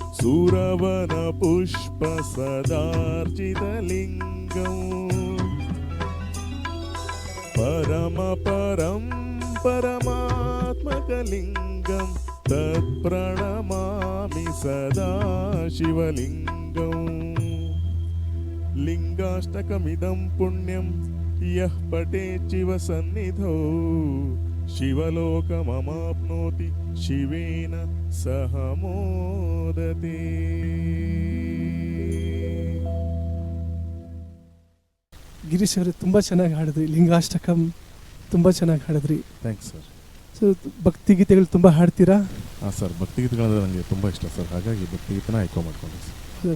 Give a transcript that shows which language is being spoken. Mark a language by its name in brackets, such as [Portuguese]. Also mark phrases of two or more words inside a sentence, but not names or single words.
[Sanskrit] सुरवनपुष्पसदार्चितलिङ्गम् परमपरं परमात्मकलिङ्गं तत्प्रणमामि सदा शिवलिङ्गम् लिङ्गाष्टकमिदं पुण्यं यः पठेत् शिवसन्निधौ शिवलोकममाप्नोति शिवेन सह मोदते. [Kannada] ಗಿರೀಶ್ ಅವರು ತುಂಬ ಚೆನ್ನಾಗಿ ಹಾಡಿದ್ರಿ. ಲಿಂಗಾಷ್ಟಕಂ ತುಂಬ ಚೆನ್ನಾಗಿ ಹಾಡಿದ್ರಿ. [English] Thanks sir. [Kannada] ಸೊ ಭಕ್ತಿಗೀತೆಗಳು ತುಂಬ ಹಾಡ್ತೀರಾ? ಹಾಂ ಸರ್, ಭಕ್ತಿಗೀತೆಗಳಂದರೆ ನನಗೆ ತುಂಬ ಇಷ್ಟ ಸರ್, ಹಾಗಾಗಿ ಭಕ್ತಿಗೀತನ ಆಯ್ಕೆ ಮಾಡ್ಕೊಂಡೆ ಸರ್.